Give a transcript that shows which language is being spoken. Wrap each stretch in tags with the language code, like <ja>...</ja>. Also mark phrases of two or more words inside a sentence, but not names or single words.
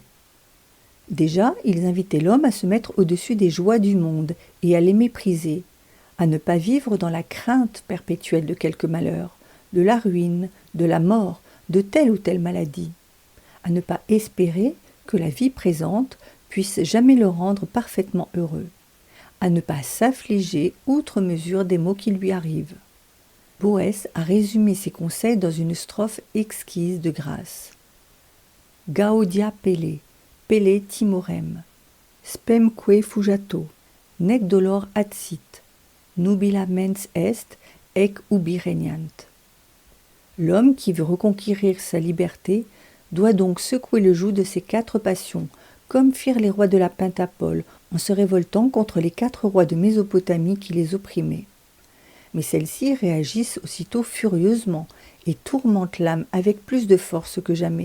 <fr>Déjà, ils invitaient l'homme à se mettre au-dessus des joies du monde et à les mépriser, à ne pas vivre dans la crainte perpétuelle de quelque malheur, de la ruine, de la mort, de telle ou telle maladie, à ne pas espérer que la vie présente puisse jamais le rendre parfaitement heureux, à ne pas s'affliger outre mesure des maux qui lui arrivent. Boès a résumé ses conseils dans une strophe exquise de grâce.</fr> <la>Gaudia pele timorem, spemque fugato, nec dolor adsit, nubila mens est, ec ubi regnant.</la> <fr>L'homme qui veut reconquérir sa liberté doit donc secouer le joug de ses 4 passions, comme firent les rois de la Pentapole, en se révoltant contre les 4 rois de Mésopotamie qui les opprimaient. Mais celles-ci réagissent aussitôt furieusement et tourmentent l'âme avec plus de force que jamais.</fr>